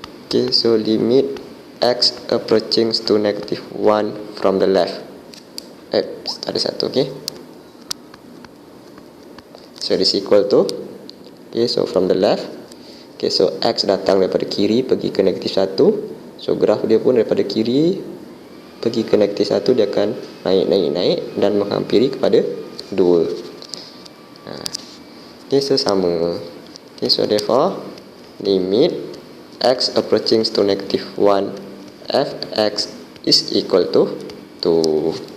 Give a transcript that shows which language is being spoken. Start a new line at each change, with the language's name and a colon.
English: Okay, so limit x approaching to negative 1 from the left.
Malay: Ada satu,
English: okay. So this equal to, okay, so from the left.
Malay: Okay, so x datang daripada kiri pergi ke negatif 1. So graf dia pun daripada kiri pergi ke negatif 1, dia akan naik dan menghampiri kepada 2. Okay, so sama.
English: Okay, so therefore limit x approaching to negative 1 fx is equal to 2.